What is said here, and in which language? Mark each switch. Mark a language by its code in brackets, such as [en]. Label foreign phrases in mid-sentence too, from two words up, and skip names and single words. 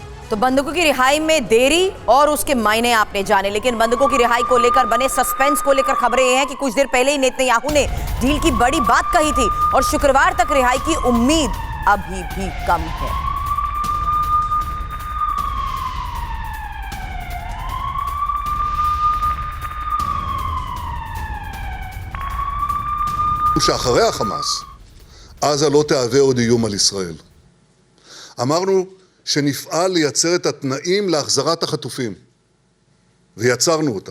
[hi] तो बंधकों की रिहाई में देरी और उसके मायने आपने जाने, लेकिन बंधकों की रिहाई को लेकर बने सस्पेंस को लेकर खबरें ये हैं कि कुछ देर पहले ही नेतन्याहू ने डील की बड़ी बात कही थी और शुक्रवार तक रिहाई की उम्मीद अभी भी कम है। [he] שאחרי החמאס, עזה לא תהווה עוד איום על ישראל. אמרנו שנפעל לייצר את התנאים להחזרת החטופים, ויצרנו אותם.